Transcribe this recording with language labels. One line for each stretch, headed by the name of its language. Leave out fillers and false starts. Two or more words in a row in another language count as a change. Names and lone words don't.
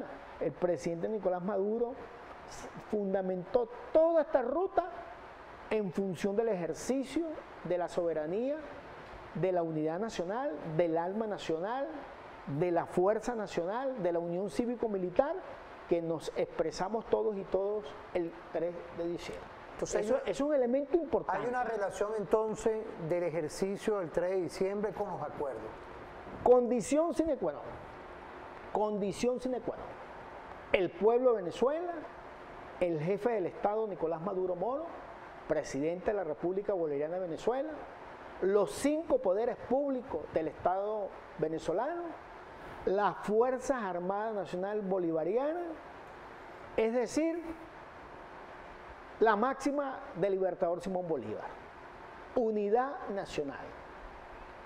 Spanish: El presidente Nicolás Maduro fundamentó toda esta ruta en función del ejercicio de la soberanía, de la unidad nacional, del alma nacional, de la fuerza nacional, de la unión cívico-militar, que nos expresamos todos y todos el 3 de diciembre. Entonces, eso es un elemento importante. Hay una relación entonces del ejercicio del 3 de diciembre con los acuerdos. Condición
Latin: sine qua non.
Spanish: Condición
Latin: sine qua non.
Spanish: El pueblo de Venezuela, el jefe del Estado Nicolás Maduro Moro, presidente de la República Bolivariana de Venezuela, los 5 poderes públicos del Estado venezolano, las Fuerzas Armadas Nacional Bolivarianas, es decir, la máxima del libertador Simón Bolívar, unidad nacional.